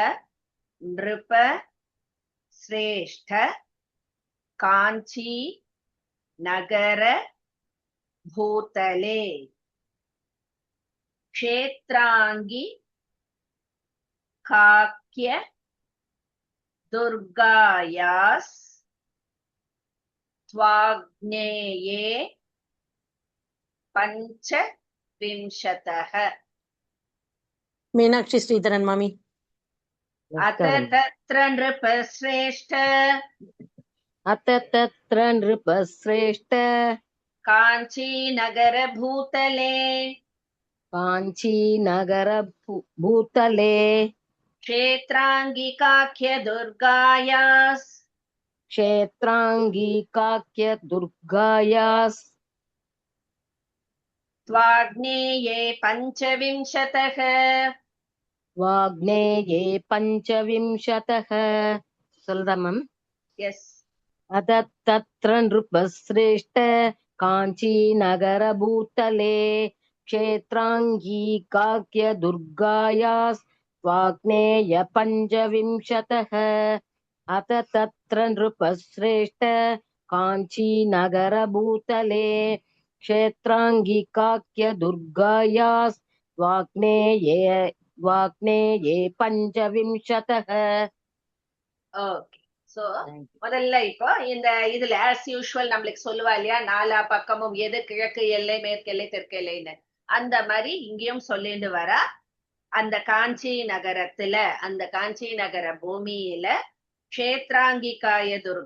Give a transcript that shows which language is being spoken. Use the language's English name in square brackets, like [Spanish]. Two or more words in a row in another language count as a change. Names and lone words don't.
[Sanskrit] नृप श्रेष्ठ काञ्ची नगर भूतले क्षेत्राङ्गी काक्य दुर्गायास् त्वाग्नेये पञ्चविंशतः. [Tamil] மீனாட்சி ஸ்ரீதரன் மாமி. [Sanskrit] अथ तत्र नृपश्रेष्ठ अत तत्र नृपश्रेष्ठ काञ्ची नगर भूतले काञ्चीनगर भूतले क्षेत्राङ्गीकाक्य दुर्गायास् क्षेत्राङ्गीकाक्य दुर्गायास् त्वाग्नेये पञ्चविंशतः. वाग्नेये पञ्चविंशतः. [Tamil] சொல்றேன் மேம். எஸ். [Sanskrit] अत तत्र नृपश्रेष्ठ काञ्चीनगर भूतले क्षेत्राङ्गीकाक्य दुर्गायास् वाग्नेय पञ्चविंशतः. अत तत्र नृपश्रेष्ठ काञ्चीनगर भूतले क्षेत्राङ्गीकाक्य दुर्गायास् वाग्नेये पञ्चविंशतः. [Tamil] ஓகே. சோ முதல்ல இப்போ இந்த இதுல [English] as usual [Tamil] நம்மளுக்கு சொல்லுவா இல்லையா, 4 பக்கமும் எது கிழக்கு எல்லை, மேற்கு எல்லை, தெற்கு எல்லைன்னு. அந்த மாதிரி இங்கேயும் சொல்லிட்டு வர அந்த காஞ்சி நகரத்துல, அந்த காஞ்சி நகர பூமியில க்ஷேத்ராங்கிகாய துர்கா.